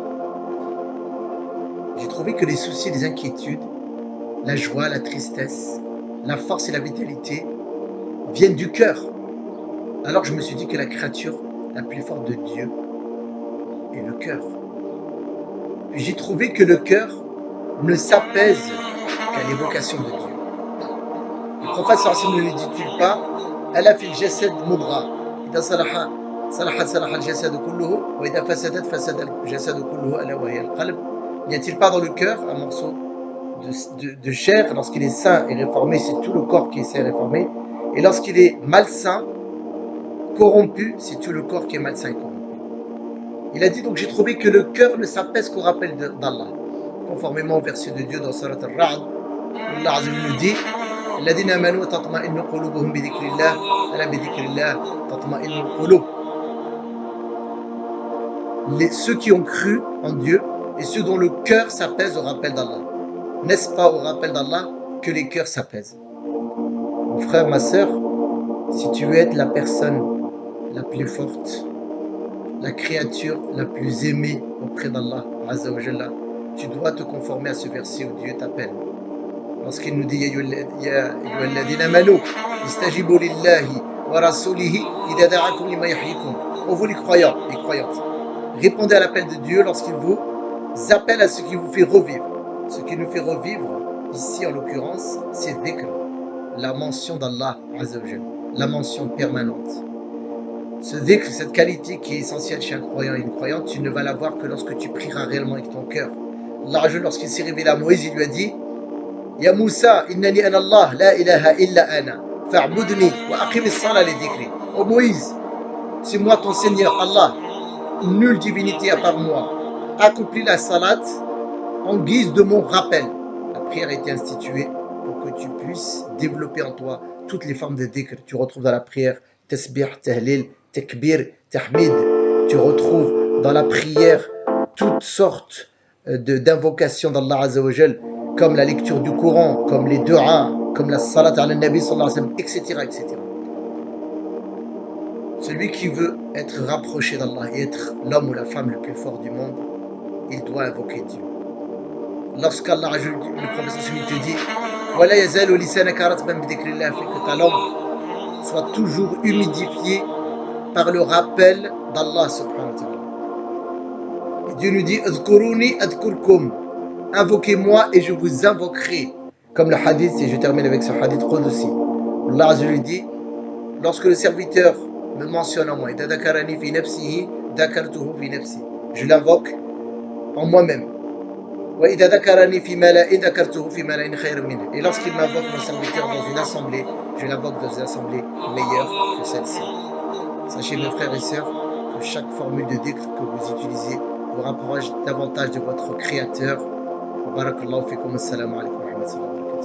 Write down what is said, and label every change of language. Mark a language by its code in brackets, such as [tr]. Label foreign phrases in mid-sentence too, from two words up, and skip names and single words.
[fr] J'ai trouvé que les soucis et les inquiétudes, la joie, la tristesse, la force et la vitalité viennent du cœur. Alors je me suis dit que la créature la plus forte de Dieu est le cœur. Puis j'ai trouvé que le cœur ne s'apaise qu'à l'évocation de Dieu. Le prophète [ar] صلى الله عليه وسلم [fr] ne le dit-il pas [ar] ألا في الجسد مضغة إذا صلحت صلح الجسد كله وإذا فسدت فسد الجسد كله ألا وهي القلب. [fr] N'y a-t-il pas dans le cœur un morceau de chair? Lorsqu'il est sain et réformé, c'est tout le corps qui est sain et réformé, et lorsqu'il est malsain, corrompu, c'est tout le corps qui est malsain et corrompu. Il a dit donc j'ai trouvé que le cœur ne s'apaise qu'au rappel d'Allah, conformément au verset de Dieu dans Surat Al-Ra'd, où [ar] الله عز وجل [fr] nous dit [ar] الذين آمنوا تطمئن قلوبهم بذكر الله ألا بذكر الله تطمئن القلوب. [fr] Ceux qui ont cru en Dieu et ceux dont le cœur s'apaise au rappel d'Allah. N'est-ce pas au rappel d'Allah que les cœurs s'apaisent? Mon frère, ma sœur, si tu veux être la personne la plus forte, la créature la plus aimée auprès d' [ar] الله عز وجل, [fr] tu dois te conformer à ce verset où Dieu t'appelle. Lorsqu'il nous dit [ar] يا أيها الذين آمنوا استجيبوا لله ورسوله إذا دعاكم لما يحييكم. [fr] Ô vous les croyants, les croyantes, répondez à l'appel de Dieu lorsqu'il vous appelle à ce qui vous fait revivre. Ce qui nous fait revivre, ici en l'occurrence, c'est dhikr, la mention d' [ar] الله عز وجل, [fr] la mention permanente. Ce dhikr, cette qualité qui est essentielle chez un croyant et une croyante, tu ne vas l'avoir que lorsque tu prieras réellement avec ton cœur. [ar] Allah, [fr] lorsqu'il s'est révélé à Moïse, il lui a dit [ar] يا موسى إنني أنا الله لا إله إلا أنا فاعبدني وأقم الصلاة لذكري. [fr] Oh Moïse, c'est moi ton Seigneur, Allah, nulle divinité à part moi. Accomplis la salat en guise de mon rappel. La prière a été instituée pour que tu puisses développer en toi toutes les formes de dhikr. Tu retrouves dans la prière [ar] تسبيح تهليل تكبير تحميد. [fr] Tu retrouves dans la prière toutes sortes d'invocations d' [ar] الله عز وجل, [fr] comme la lecture du Coran, comme les du'as, comme la [ar] صلاة على النبي صلى الله عليه وسلم, [fr] etc., etc. Celui qui veut être rapproché d'Allah et être l'homme ou la femme le plus fort du monde, il doit invoquer Dieu. Lorsqu'Allah, le prophète te dit [ar] ولا يزال لسانك رطبا بذكر الله, [fr] fait que ta langue soit toujours humidifiée par le rappel d'Allah [ar] سبحانه وتعالى. [fr] Et Dieu nous dit [ar] اذكروني أذكركم, [fr] invoquez-moi et je vous invoquerai. Comme le hadith, et je termine avec ce [ar] حديث قدسي. [fr] Allah lui dit lorsque le serviteur me mentionne en moi, [ar] إذا ذكرني في نفسه ذكرته في نفسي. [fr] je l'invoque en moi-même. Et lorsqu'il m'invoque mon serviteur dans une assemblée, je l'invoque dans une assemblée meilleure que celle-ci. Sachez mes frères et sœurs que chaque formule de dhikr que vous utilisez vous rapproche davantage de votre créateur. [ar] وبارك الله فيكم السلام عليكم ورحمة الله وبركاته.